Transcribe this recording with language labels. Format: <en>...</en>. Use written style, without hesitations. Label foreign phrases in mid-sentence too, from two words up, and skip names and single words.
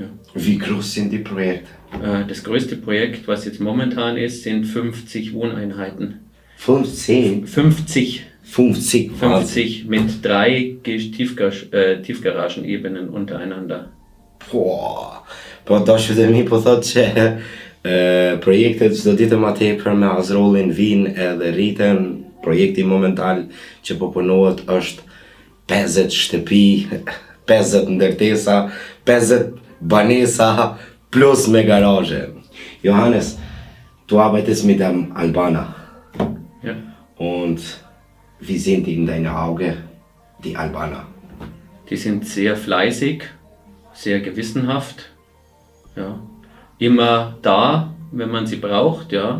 <de>Wie groß sind die Projekte? Das größte Projekt, was jetzt momentan ist, sind 50 Wohneinheiten. 15? 50 50 mit 3 Tiefgaragenebenen untereinander.</de> <sq>To që dhe mi po thot që projektet çdo ditë më tepër me Hasroli në vinë edhe rriten. Projekti momental që po punohet është 50 shtëpi, 50 ndërtesa, 50 banesa plus me garazhe.</sq> <de>Johannes, du arbeitest mit dem Albaner. Ja. Und wie sind in deinen Augen die Albaner? Die sind sehr fleißig, sehr gewissenhaft, ja. Immer da, wenn man sie braucht, ja.</de>